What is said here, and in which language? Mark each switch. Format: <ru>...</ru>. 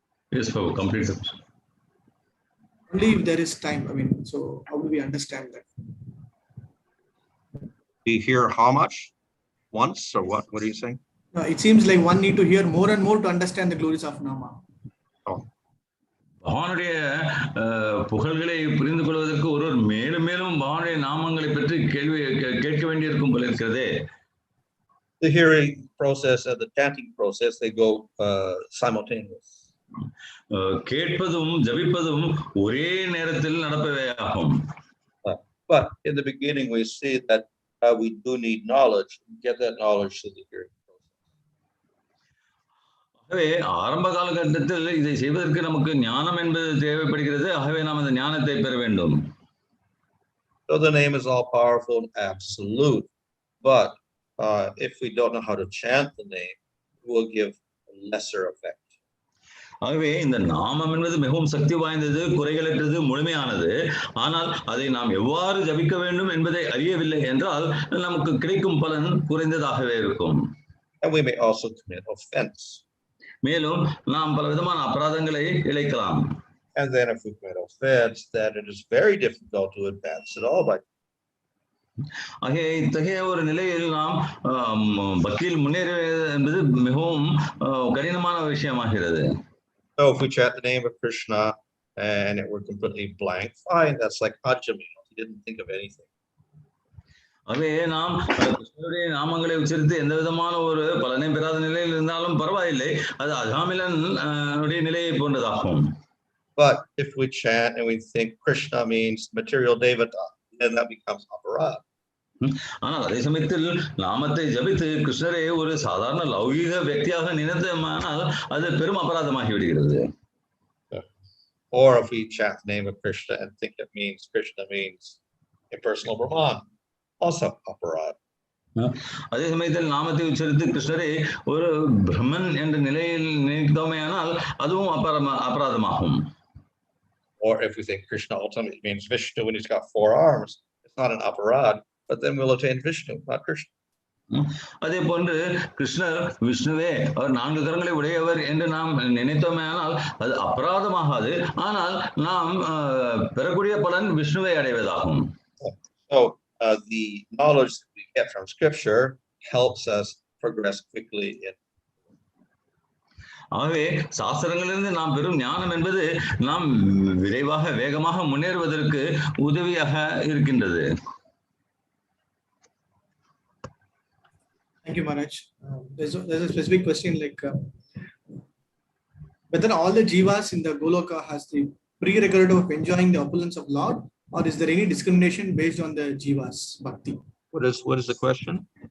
<en>Yes, for complete. Only if there is time. I mean, so how do we understand that? We hear how much? Once or what? What are you saying? It seems like one need to hear more and more to understand the glories of Nama.</en> <ta>பகவானுடைய புகழ்களை புரிந்து கொள்வதற்கு ஒருவர் மேலும் மேலும் பகவானுடைய நாமங்களை பற்றி கேட்க வேண்டியிருக்கும் போல இருக்கிறதே.</ta> <en>The hearing process and the chanting process, they go simultaneous.</en> <ta>கேட்பதும் ஜபிப்பதும் ஒரே நேரத்தில் நடப்பவே ஆகும்.</ta> <en>But in the beginning, we see that we do need knowledge. We get that knowledge through the hearing process.</en> <ta>ஆகவே ஆரம்ப காலகட்டத்தில் இதை செய்வதற்கு நமக்கு ஞானம் என்பது தேவைப்படுகிறது. ஆகவே நாம் அந்த ஞானத்தை பெற வேண்டும்.</ta> <en>So the name is all powerful and absolute, but if we don't know how to chant the name, it will give a lesser effect.</en> <ta>ஆகவே இந்த நாமம் என்பது மிகவும் சக்தி வாய்ந்தது, குறைகளற்றது, முழுமையானது. ஆனால் அதை நாம் எவ்வாறு ஜபிக்க வேண்டும் என்பதை அறியவில்லை என்றால் நமக்கு கிடைக்கும் பலன் குறைந்ததாகவே இருக்கும்.</ta> <en>And we may also commit offense.</en> <ta>மேலும் நாம் பல விதமான அபராதங்களை இழைக்கலாம்.</ta> <en>And then if we commit offense, then it is very difficult to advance at all.</en> <ta>ஆகவே இத்தகைய ஒரு நிலையில் நாம் பக்தியில் முன்னேறுவது என்பது மிகவும் கடினமான விஷயமாகிறது.</ta> <en>So if we chant the name of Kṛṣṇa and it were completely blank, fine, that's like Ajami. He didn't think of anything.</en> <ta>ஆகவே நாம் கிருஷ்ணருடைய நாமங்களை உச்சரித்து எந்த விதமான ஒரு பலனை பெறாத நிலையில் இருந்தாலும் பரவாயில்லை, அது அஜாமிலன் உடைய நிலையை போன்றதாகும்.</ta> <en>But if we chant and we think Kṛṣṇa means material devata, then that becomes aparad.</en> <ta>ஆனால் அதே சமயத்தில் நாமத்தை ஜபித்து கிருஷ்ணரை ஒரு சாதாரண லௌகீக வியக்தியாக நினைத்தோமானால் அது பெரும் அபராதமாகி விடுகிறது.</ta> <en>Or if we chant the name of Kṛṣṇa and think it means Kṛṣṇa means impersonal brāhmaṇa, also aparad.</en> <ta>அதே சமயத்தில் நாமத்தை உச்சரித்து கிருஷ்ணரை ஒரு பிரம்மன் என்ற நிலையில் நினைத்தோமேயானால் அதுவும் அபராதமாகும்.</ta> <en>Or if we think Kṛṣṇa ultimately means Vishnu when he's got 4 arms, it's not an aparad, but then we'll attain Vishnu, not Kṛṣṇa.</en> <ta>அதே போன்று கிருஷ்ணர் விஷ்ணுவே அவர் 4 கரங்களை உடையவர் என்று நாம் நினைத்தோமேயானால் அது அபராதமாகாது, ஆனால் நாம் பெறக்கூடிய பலன் விஷ்ணுவை அடைவதாகும்.</ta> <en>So the knowledge that we get from scripture helps us progress quickly in.</en> <ta>ஆகவே சாஸ்திரங்களிலிருந்து நாம் பெறும் ஞானம் என்பது நாம் விரைவாக வேகமாக முன்னேறுவதற்கு உதவியாக இருக்கின்றது.</ta> <en>Thank you, Maharaj. There's a specific question like whether all the jivas in the Goloka has the prerequisite of enjoying the opulence of Lord, or is there any discrimination based on the jivas bhakti? What is the question?</en>